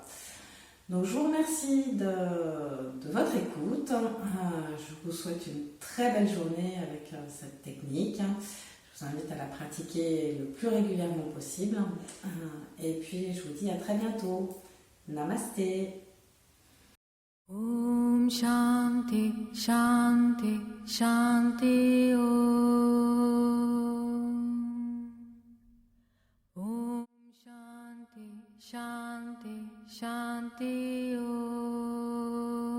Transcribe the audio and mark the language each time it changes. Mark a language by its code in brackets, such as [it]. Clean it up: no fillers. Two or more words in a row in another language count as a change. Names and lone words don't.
[fr] Donc je vous remercie de votre écoute. Je vous souhaite une très belle journée avec cette technique. Je vous invite à la pratiquer le plus régulièrement possible. Et puis je vous dis à très bientôt. Namasté. [sa] ॐ शान्ति शान्ति शान्ति ॐ शान्ति शान्ति शान्ति ॐ